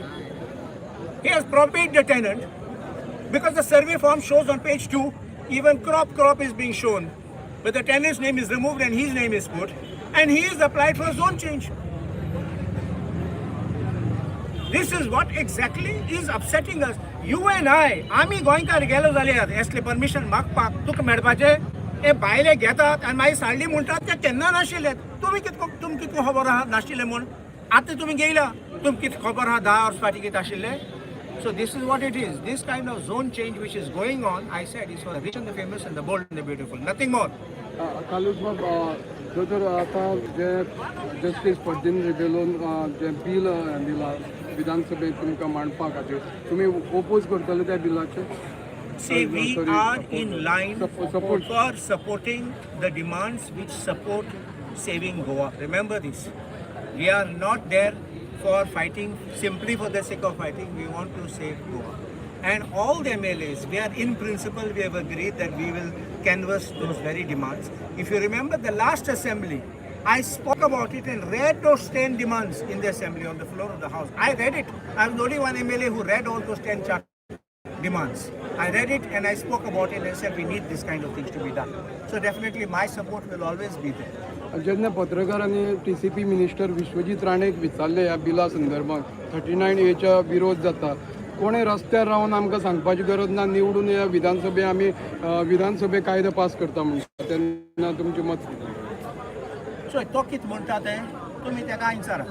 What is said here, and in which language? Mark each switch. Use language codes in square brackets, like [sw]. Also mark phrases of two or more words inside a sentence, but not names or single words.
[en] He has propated the tenant because the survey form shows on page 2, even crop is being shown. But the tenant's name is removed and his name is put, and he is applied for a zone change. This is what exactly is upsetting us. You and I, [kok] आम्ही गोंयकार गेलो जाल्यार असले परमिशन मागपाक तुका मेळपाचे हे भायले घेतात आनी मागीर साडली म्हणटात ते केन्ना नाशिल्ले तुमकां कितको खबर आहा नाशिल्ले म्हूण आतां तुमी गेला तुमकां कितें खबर आहा 10 वर्स फाटीं कितें आशिल्लें. [en] So this is what it is. This kind of zone change which is going on, I said, is for the rich and the famous and the bold and the beautiful. Nothing more. [kok] कालूच दोतोर आतां जे जस्टीस फर्दिन रेबेलोन जे बील दिला विधानसभेत तुमकां मांडपा खातीर तुमी ओपोज करतले त्या बिलाचे. [en] See, we are in line for supporting the demands which support saving Goa. Remember this. We are not there for fighting simply for the sake of fighting. We want to save Goa. And all the MLAs, we are in principle, we have agreed that we will canvass those very demands. If you remember the last assembly, I spoke about it and read those 10 demands in the assembly on the floor of the house. I read it. I was the only one MLA who read all those 10 demands. I read it and I spoke about it and said we need this kind of things to be done. So definitely my support will always be there. [kok] जेन्ना पत्रकारांनी TCP मिनिस्टर विश्वजीत राणेक विचारले ह्या बिला संदर्भात 39A विरोध जाता कोणे रस्त्यार रावन आमकां सांगपाची गरज ना निवडून या विधानसभे आमी विधानसभे कायदो पास करता म्हणटा तेन्ना तुमचें मत. सो तो कितें म्हणटा तें तुमी तेका विचारात.